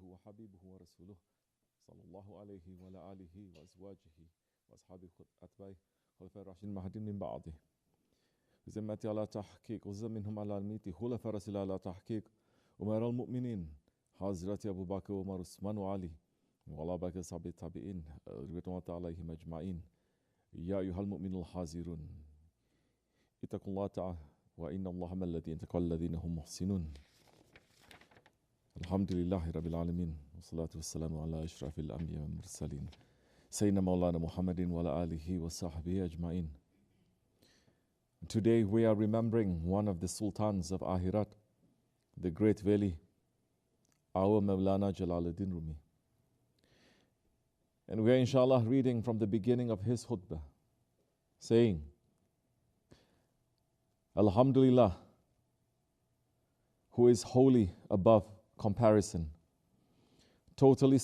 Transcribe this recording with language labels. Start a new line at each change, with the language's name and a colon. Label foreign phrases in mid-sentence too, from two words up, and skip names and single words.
Arabic: وحبيبه ورسوله صلى الله عليه وعلى آله وأزواجه وأصحابه أتباعه خلفاء الراشدين المهديين من بعده بذمة على تحقيق وزم منهم على الميت خلفاء رسول على تحقيق أمراء المؤمنين حضرات أبو بكر وعمر عثمان وعلي وعلى بقية صحابة التابعين رضوان الله عليهم أجمعين يا أيها المؤمنون الحاضرون اتقوا الله تعالى وإن الله مع الذين اتقوا الذين هم محسنون. الحمد لله رب العالمين. والصلاة والسلام على أشرف الأنبياء والمرسلين. سيدنا مولانا محمد وعلى آله وصحبه أجمعين.
English: Today we are remembering one of the sultans of Ahirat, the great Veli, our Mevlana Jalaluddin Rumi. And we are inshallah reading from the beginning of his khutbah, saying, Alhamdulillah, who is wholly above comparison, totally